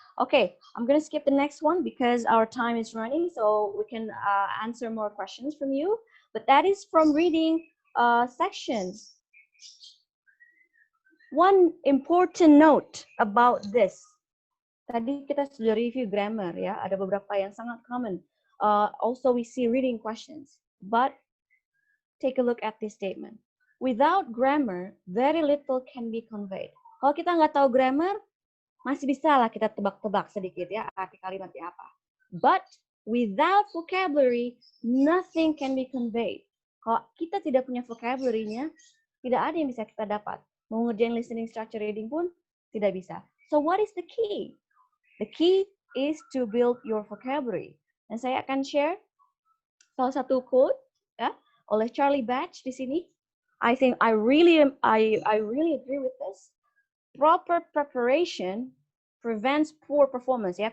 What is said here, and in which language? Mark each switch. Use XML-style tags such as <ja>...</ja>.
<en>Okay, I'm going to skip the next one because our time is running, so we can answer more questions from you. But that is from reading sections. One important note about this.</en> <id>Tadi kita sudah review grammar ya, ada beberapa yang sangat common.</id> <en>Also we see reading questions, but take a look at this statement. Without grammar, very little can be conveyed.</en> <id>Kalau kita nggak tahu grammar, masih bisa lah kita tebak-tebak sedikit ya arti kalimatnya apa.</id> <en>But without vocabulary, nothing can be conveyed.</en> <id>Kalau kita tidak punya vocabulary-nya, tidak ada yang bisa kita dapat. Mau ngerjain listening, structure, reading pun tidak bisa.</id> <en>So what is the key? The key is to build your vocabulary.</en> <id>Dan saya akan share salah satu quote ya oleh Charlie Batch di sini.</id> <en>I think I really agree with this. Proper preparation prevents poor performance ya.</en>